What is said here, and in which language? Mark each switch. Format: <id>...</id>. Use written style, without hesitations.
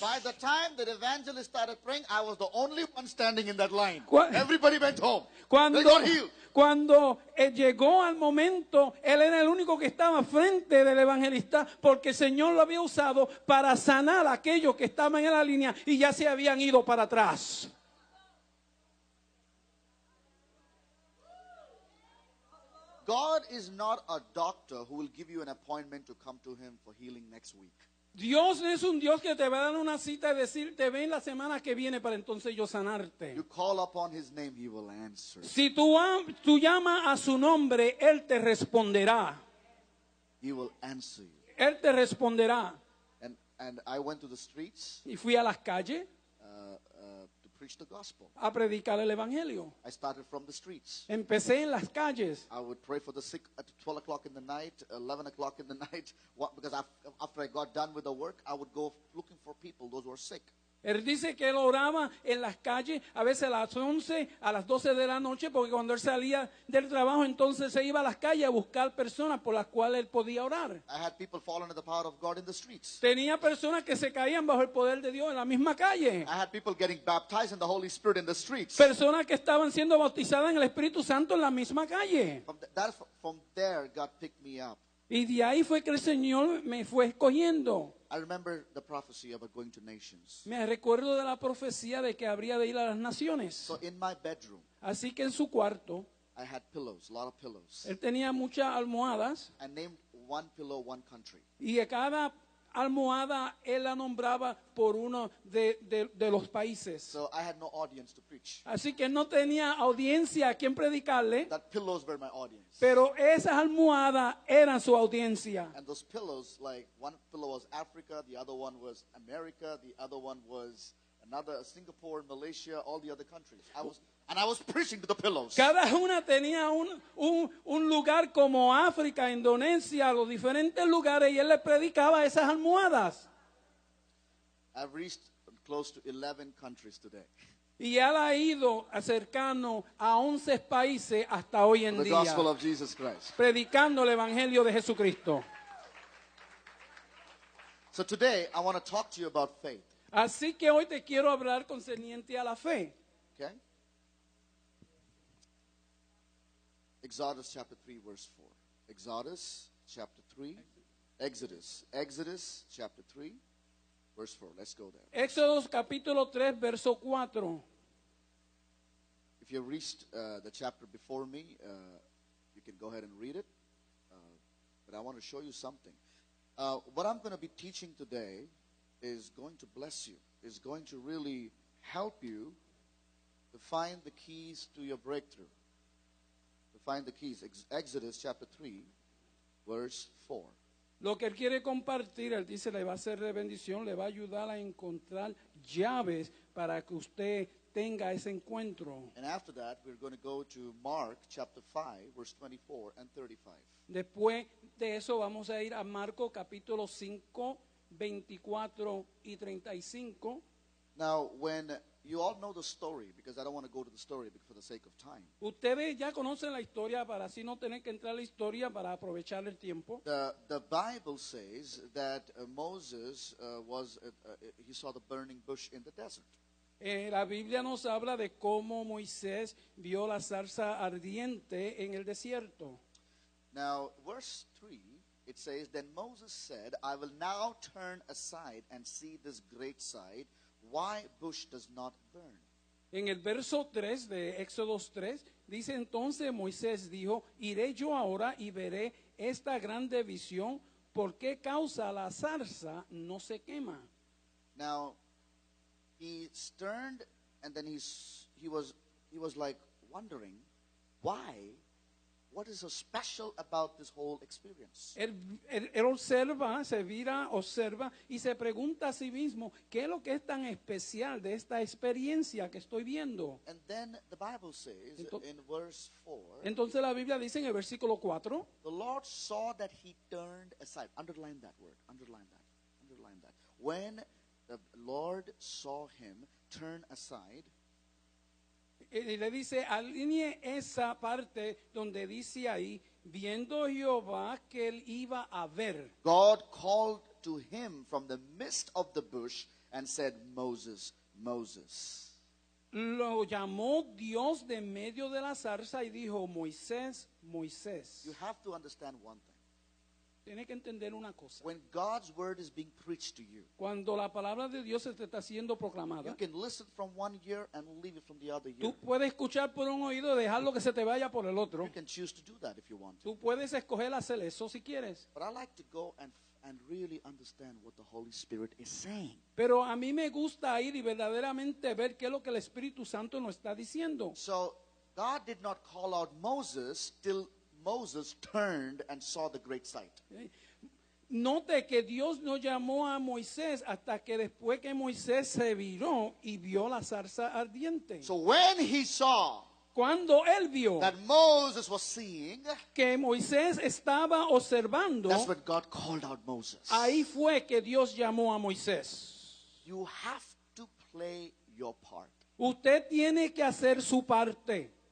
<en>By the time that evangelist started praying, I was the only one standing in that line.</en> <es>Cu-</es> <en>Everybody went home.</en> <es>Cuando,</es> <en>They got healed.</en> <es>cuando llegó al momento, él era el único que estaba frente del evangelista porque el Señor lo había usado para sanar a aquellos que estaban en la línea y ya se habían ido para atrás.</es> <en>God is not a doctor who will give you an appointment to come to him for healing next week.</en> <es>Dios no es un Dios que te va a dar una cita y decirte, ven la semana que viene para entonces yo sanarte.</es> <en>You call upon his name, he will answer.</en> <es>Si tú llamas a su nombre, Él te responderá.</es> <en>He will answer you.</en> <es>Él te responderá.</es> <en>And I went to the streets</en> <es>Y fui a las calles</es> <en>to preach the gospel.</en> <es>a predicar el evangelio.</es> <en>I started from the streets.</en> <es>Empecé en las calles.</es> <en>I would pray for the sick at 12 o'clock in the night, 11 o'clock in the night, because after I got done with the work, I would go looking for people, those who were sick.</en> <es>Él dice que él oraba en las calles, a veces a las 11, a las 12 de la noche, porque cuando él salía del trabajo, entonces se iba a las calles a buscar personas por las cuales él podía orar.</es> <en>I had people fall under the power of God in the streets.</en> <es>Tenía personas que se caían bajo el poder de Dios en la misma calle.</es> <en>I had people getting baptized in the Holy Spirit in the streets.</en> <es>Personas que estaban siendo bautizadas en el Espíritu Santo en la misma calle.</es> <en>From there, God picked me up.</en> <es>Y de ahí fue que el Señor me fue escogiendo.</es> <en>I remember the prophecy about going to nations.</en> <es>Me recuerdo de la profecía de que habría de ir a las naciones.</es> <en>So in my bedroom,</en> <es>Así que en su cuarto,</es> <en>I had pillows, a lot of pillows.</en> <es>él tenía muchas almohadas.</es> <en>I named one pillow, one country.</en> <es>Y a cada almohada él la nombraba por uno de los países.</es> <en>So I had no audience to preach.</en> <es>Así que no tenía audiencia a quien predicarle,</es> <en>That pillows were my audience.</en> <es>pero esas almohadas eran su audiencia.</es> <en>And those pillows, like one pillow was Africa, the other one was America, the other one was Singapore, Malaysia, all the other countries. I was preaching to the pillows.</en> <es>Cada una tenía un lugar como África, Indonesia, los diferentes lugares, y él le predicaba a esas almohadas.</es> <en>I've reached close to 11 countries today.</en> <es>Y él ha ido acercando a 11 países hasta hoy en</es> <en>The</en> <es>día,</es> <en>gospel of Jesus Christ.</en> <es>predicando el evangelio de Jesucristo.</es> <en>So today, I want to talk to you about faith.</en> <es>Así que hoy te quiero hablar concerniente a la fe.</es> <en>Okay? Exodus chapter 3, verse 4. Exodus chapter 3. Exodus chapter 3, verse 4. Let's go there.</en> <es>Éxodo capítulo 3, verso 4.</es> <en>If you reached the chapter before me, you can go ahead and read it. But I want to show you something. What I'm going to be teaching today is going to bless you, is going to really help you to find the keys to your breakthrough. To find the keys. Exodus chapter 3, verse 4.</en> <es>Lo que él quiere compartir, él dice, le va a ser de bendición, le va a ayudar a encontrar llaves para que usted tenga ese encuentro.</es> <en>And after that, we're going to go to Mark chapter 5, verse 24 and 35.</en> <es>Después de eso vamos a ir a Marcos capítulo 5, 24 y 35.</es> <en>Now, when you all know the story because I don't want to go to the story for the sake of time.</en> <es>Ustedes ya conocen la historia para así no tener que entrar a la historia para aprovechar el tiempo.</es> <en>The Bible says that Moses he saw the burning bush in the desert.</en> <es>La Biblia nos habla de cómo Moisés vio la zarza ardiente en el desierto.</es> <en>Now, verse 3, it says, Then Moses said, I will now turn aside and see this great sight, why bush does not burn.</en> <es>En el verso 3 de Éxodo 3 dice entonces Moisés dijo, iré yo ahora y veré esta grande visión, ¿por qué causa la zarza no se quema?</es> <en>Now, he turned and then he was like wondering, why? What is so special about this whole experience?</en> <es>Él observa, se vira, observa y se pregunta a sí mismo, ¿qué es lo que es tan especial de esta experiencia que estoy viendo?</es> <en>And then the Bible says in verse 4,</en> <es>Entonces la Biblia dice en el versículo 4,</es> <en>the Lord saw that he turned aside. Underline that word. Underline that. Underline that. When the Lord saw him turn aside,</en> <es>y le dice, alinee esa parte donde dice ahí, viendo Jehová que él iba a ver.</es> <en>God called to him from the midst of the bush and said, Moses, Moses.</en> <es>Lo llamó Dios de medio de la zarza y dijo, Moisés, Moisés.</es> <en>You have to understand one thing.</en> <es>Tiene que entender una cosa.</es> <en>When God's word is being preached to you,</en> <es>Cuando la palabra de Dios se te está siendo proclamada,</es> <en>you can listen from one ear and leave it from the other ear.</en> <es>tú puedes escuchar por un oído y dejarlo que se te vaya por el otro.</es> <en>You can choose to do that if you want to.</en> <es>Tú puedes escoger hacer eso si quieres.</es> <en>But I like to go and really understand what the Holy Spirit is saying.</en> <es>Pero a mí me gusta ir y verdaderamente ver qué es lo que el Espíritu Santo nos está diciendo.</es> <en>So God did not call out Moses till Moses turned and saw the great sight.</en> <es>Note que Dios no llamó a Moisés hasta que después que Moisés se viró y vio la zarza ardiente.</es> <en>So when he saw</en> <es>Cuando él vio</es> <en>that Moses was seeing,</en> <es>que Moisés estaba observando,</es> <en>that's when God called out Moses.</en> <es>ahí fue que Dios llamó a Moisés.</es> <en>You have to play your part.</en> <es>Usted tiene que hacer su parte.</es>